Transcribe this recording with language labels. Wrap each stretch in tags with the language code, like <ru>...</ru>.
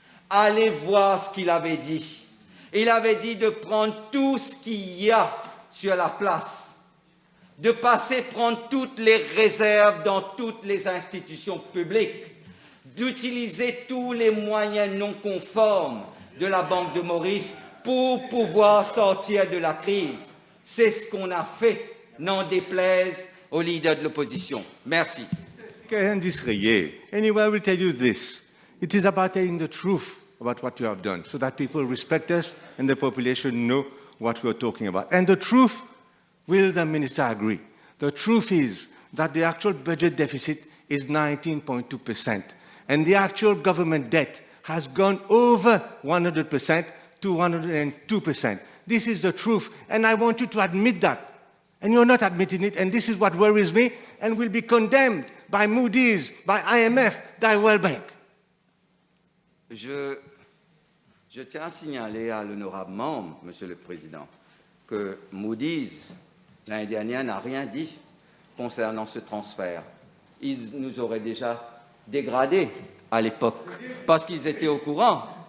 <fr>Allez voir ce qu'il avait dit. Il avait dit de prendre tout ce qu'il y a sur la place, de passer prendre toutes les réserves dans toutes les institutions publiques, d'utiliser tous les moyens non conformes de la Banque de Maurice pour pouvoir sortir de la crise. C'est ce qu'on a fait, n'en déplaise au leader de l'opposition. Merci.</fr> <en>Anyway, I will tell you this. It is about telling the truth about what you have done, so that people respect us and the population know what we are talking about. And the truth, will the minister agree? The truth is that the actual budget deficit is 19.2%, and the actual government debt has gone over 100% to 102%. This is the truth, and I want you to admit that. And you're not admitting it, and this is what worries me, and will be condemned by Moody's, by IMF, by World Bank.</en> <fr>Je tiens à signaler à l'honorable membre, Monsieur le Président, que Moody's, l'année dernière, n'a rien dit concernant ce transfert. Ils nous auraient déjà dégradés à l'époque, parce qu'ils étaient au courant.</fr>